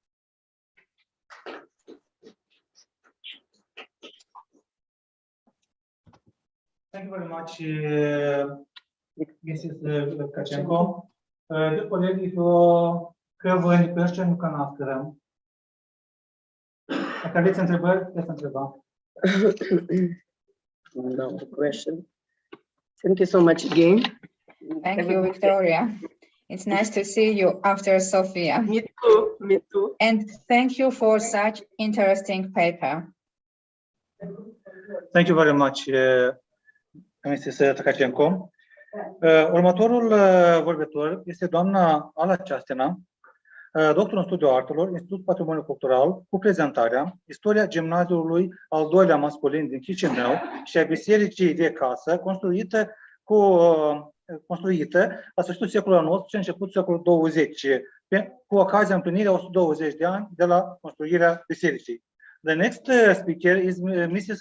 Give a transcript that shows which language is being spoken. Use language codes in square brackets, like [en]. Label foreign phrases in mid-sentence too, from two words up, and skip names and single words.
[en] Thank you very much, Mrs. Tkachenko. Dear colleagues, if you have any question, you can ask them. [ro] Dacă aveți întrebări, puteți întreba. [en] No question. Thank you so much again. Thank you, Victoria. It's nice to see you after Sofia. Me too. Me too. And thank you for such interesting paper. Thank you very much, Mrs. Tkachenko. [ro] Următorul vorbitor este doamna Ala Ceastena, doctor în Studiul Artelor, Institutul Patrimoniului Cultural, cu prezentarea Istoria gimnaziului al doilea masculin din Chișinău și a bisericii de casă, construită la sfârșitul secolului XIX și începutul secolului XX, cu ocazia împlinirii 120 de ani de la construirea bisericii. [en] The next speaker is Mrs.